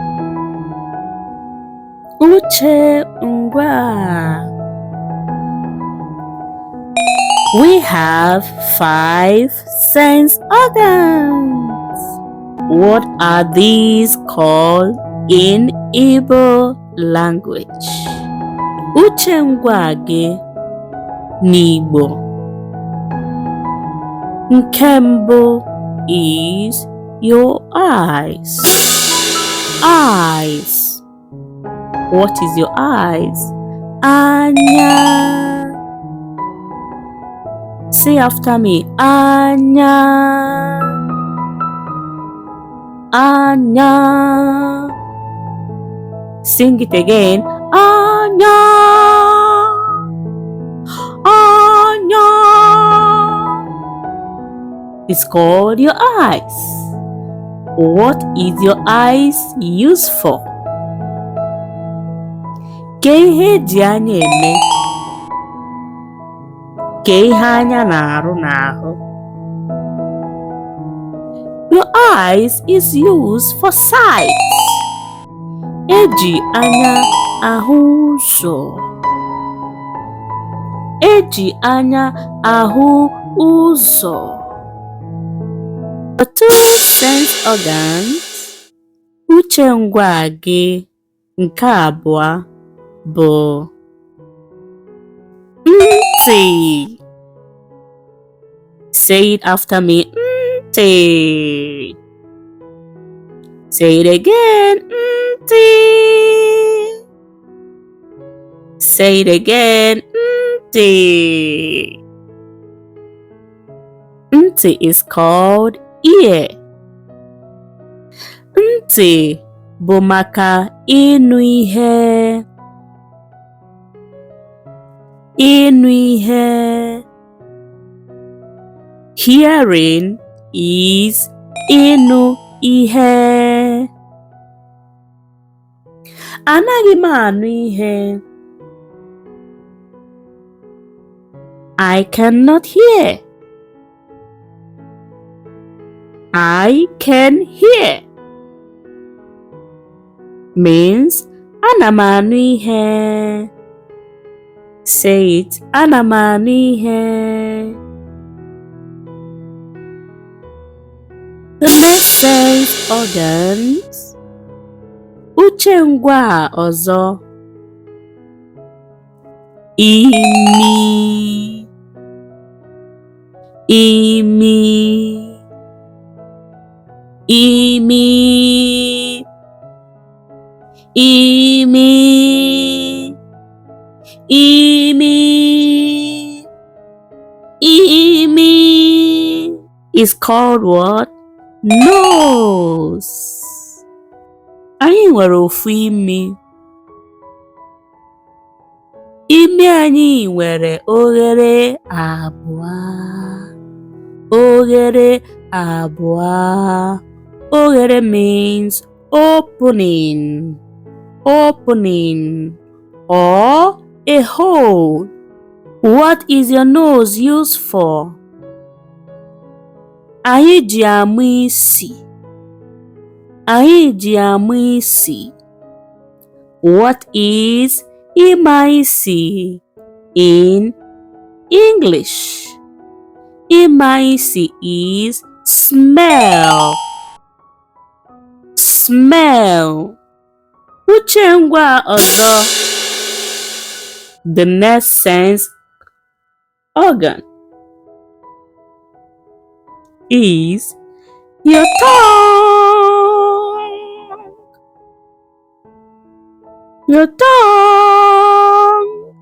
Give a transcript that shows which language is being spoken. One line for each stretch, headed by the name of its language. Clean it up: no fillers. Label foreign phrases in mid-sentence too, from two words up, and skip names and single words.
Igbo: Uche Ngwaa.
English: We have 5 sense organs. What are these called in Igbo language?
Igbo: Uche Ngwaa gị n'Igbo. Nke mbụ
English: is your eyes. Eyes. What is your eyes? Anya. Say after me.
Igbo: Anya. Anya.
English: Sing it again.
Igbo: Anya. Anya.
English: It's called your eyes. What is your eyes used for?
Igbo: Ke ihe eji anya eme? Ke ihe anya na-arụ n'ahụ?
English: Your eyes is used for sight.
Igbo: Eji anya ahụ ụzọ. Eji anya ahụ ụzọ.
English: The 2 sense organs
Igbo: Uche Ngwaa gị nke abụọ bụ ntị.
English: Say it after me. Ntị. Say it again. Ntị. Say it again.
Igbo: Ntị.
English: Ntị is called ear.
Igbo: Ntị bụ maka ịnụ ihe. Ịnụ ihe.
English: Hearing is
Igbo: ịnụ ihe. Anaghị m anụ ihe.
English: I cannot hear. I can hear means
Igbo: ana m anụ ihe.
English: Say it.
Igbo: Ana m anụ ihe.
English: The next sense organs
Igbo: Uche Ngwaa ọzọ. Imi. Imi. Imi. Imi.
English: Imi. Imi is called what? Nose.
Igbo: Anyị nwere ofu imi. Imi anyị nwere oghere abụọ. Oghere abụọ.
English: Oghere means opening. Opening or a hole. What is your nose used for?
Igbo: Anyị ji amụ isi. Anyị ji amụ isi.
English: What is
Igbo: ịma isi
English: in English?
Igbo: Ịma isi
English: is smell. Smell.
Igbo: Uche Ngwaa ọzọ.
English: The next sense organ is your tongue. Your tongue.